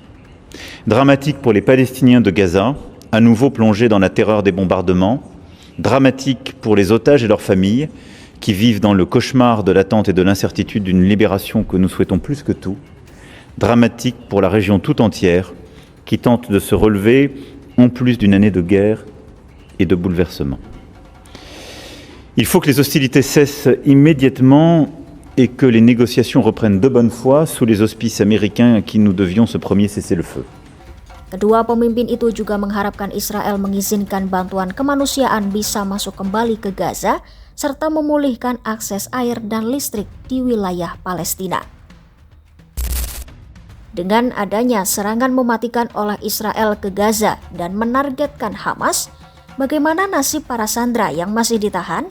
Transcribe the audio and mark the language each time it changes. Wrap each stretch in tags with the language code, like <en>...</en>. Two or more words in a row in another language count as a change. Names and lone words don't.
<fr>Dramatique pour les Palestiniens de Gaza, à nouveau plongés dans la terreur des bombardements, dramatique pour les otages et leurs familles, qui vivent dans le cauchemar de l'attente et de l'incertitude d'une libération que nous souhaitons plus que tout, dramatique pour la région tout entière, qui tente de se relever en plus d'une année de guerre et de bouleversement. Il faut que les hostilités cessent immédiatement et que les négociations reprennent de bonne foi sous les auspices américains à qui nous devions ce premier cessez-le-feu.</fr> <id>Kedua pemimpin itu juga mengharapkan Israel mengizinkan bantuan kemanusiaan bisa masuk kembali ke Gaza serta memulihkan akses air dan listrik di wilayah Palestina. Dengan adanya serangan mematikan oleh Israel ke Gaza dan menargetkan Hamas, bagaimana nasib para sandera yang masih ditahan?</id>